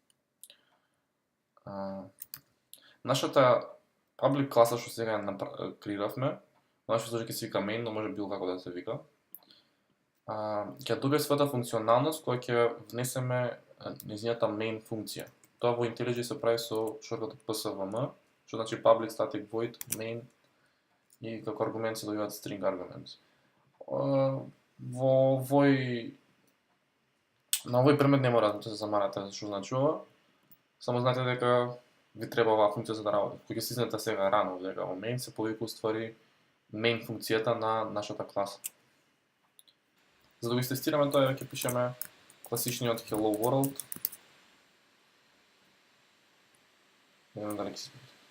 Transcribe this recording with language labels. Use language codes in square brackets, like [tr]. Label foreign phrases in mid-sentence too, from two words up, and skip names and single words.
[mk] Нашата public класа што сега креиравме, во нашиот случај ќе се вика main, но може било како да се вика, ќе добие својата функционалност кога ќе внесеме нејзината main функција. Тоа во IntelliJ се прави со шортката PSVM, што значи [en] public static void main [mk] и како аргумент се добиваат [en] string arguments. [mk] На овој предмет не мора да се замарате за што значи ова, само знаете дека ви треба оваа функција за да работи. Кога ќе стиснете сега рано дека во main се повика уствари main функцијата на нашата класа. За да го истестираме тоа, ќе пишеме класичниот [en] hello world. [mk] Не знам дали ќе се